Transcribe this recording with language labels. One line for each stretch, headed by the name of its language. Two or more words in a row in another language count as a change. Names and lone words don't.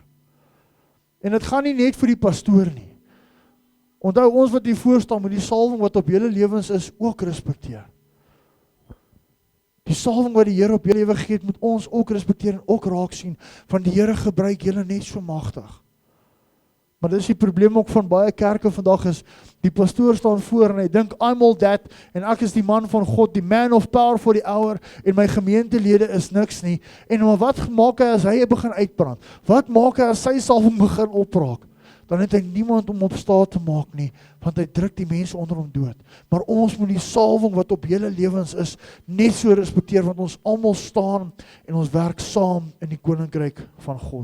Afrikaans: En dit gaan nie net vir die pastoor nie. Onthou, ons wat hier voor staan, moet die salwing wat op julle lewens is, ook respekteer. Die salwing wat die Here op julle lewe gegee het, moet ons ook respekteer en ook raak sien, van die Here gebruik julle net so magtig. Maar dis die probleem ook van baie kerke vandag is, die pastoor staan voor en hy dink,
English: I'm all that,
Afrikaans: en ek is die man van God, die
English: man of power for the hour,
Afrikaans: en my gemeentelede is niks nie. En wat maak hy as hy begin uitbrand? Wat maak hy as sy salwing begin opraak? Dan het hy niemand om op staat te maak nie, want hy druk die mense onder hom dood. Maar ons moet die salwing wat op julle lewens is, net so respekteer, want ons almal staan en ons werk saam in die koninkryk van God.